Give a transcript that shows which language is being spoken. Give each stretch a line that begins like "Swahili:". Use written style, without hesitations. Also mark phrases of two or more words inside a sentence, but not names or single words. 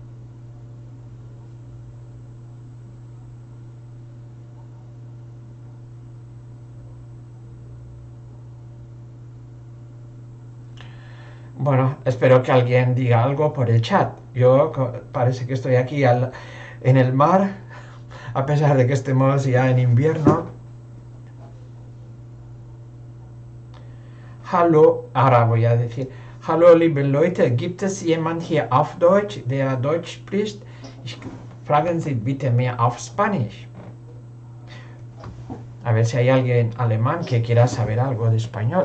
Spanish: Bueno, espero que alguien diga algo por el chat. Yo parece que estoy aquí en el mar, a pesar de que estemos ya en invierno. Hallo, ahora voy a decir,
German: hallo liebe Leute, gibt es jemand hier auf Deutsch, der Deutsch spricht? Fragen Sie bitte mehr auf Spanish.
Spanish: A ver si hay alguien alemán que quiera saber algo de español.